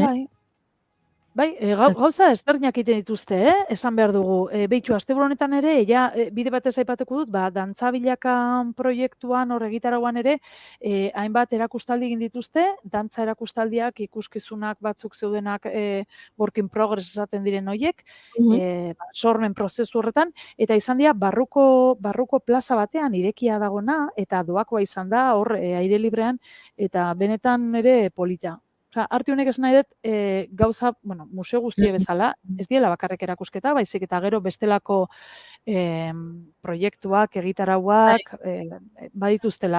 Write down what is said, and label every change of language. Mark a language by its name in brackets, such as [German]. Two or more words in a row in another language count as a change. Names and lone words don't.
[Basque] Bai, gauza ezberdinak egiten dituzte, esan behar dugu. Beitu, asteburu honetan ere, bide batez aipatuko dut, dantza bilakan proiektuan, hor egitarauan ere, hainbat erakustaldi egin dituzte, dantza erakustaldiak, ikuskizunak batzuk zeudenak [English] work in progress [Basque] esaten diren horiek, sormen prozesu horretan, eta izan dira barruko plaza batean irekia dagona, eta doakoa izan da, hor aire librean, eta benetan ere polita. Artiunek esan nahi dut, gauza, museo guztie bezala, ez diela bakarrik erakusketa, baizik eta gero bestelako proiektuak, egitarauak, badituztela.